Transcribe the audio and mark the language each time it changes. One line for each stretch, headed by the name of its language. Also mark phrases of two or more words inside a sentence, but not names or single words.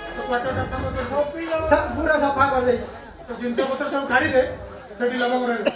Odia: କ୍ୱାର୍ଟରଟା ତମେ ତ ସବୁ ପିଇ ଯାଅ
Hindi: सब पूरा सफा कर दे
Odia: ତ ଜିନିଷ ପତ୍ର ସବୁ କାଢିଦେ ସେଠି ଲବଙ୍ଗ ରହିବ